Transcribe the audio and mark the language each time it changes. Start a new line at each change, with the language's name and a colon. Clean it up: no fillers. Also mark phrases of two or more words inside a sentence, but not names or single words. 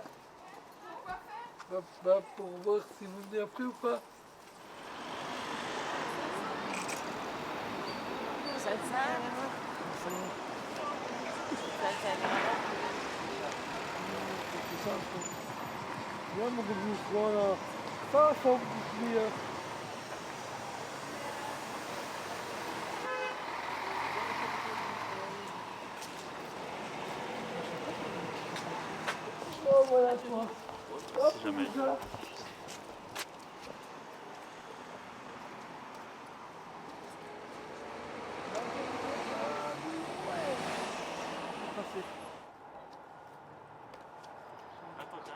French: Pourquoi faire? Bah, pour voir si vous venez après ou pas. 500. C'est ça,
Dutch: ja, maar dat is gewoon paas op weer.
French: Oh, voilà, toi. Hop, Si jamais. ça. Attends, qui arrive?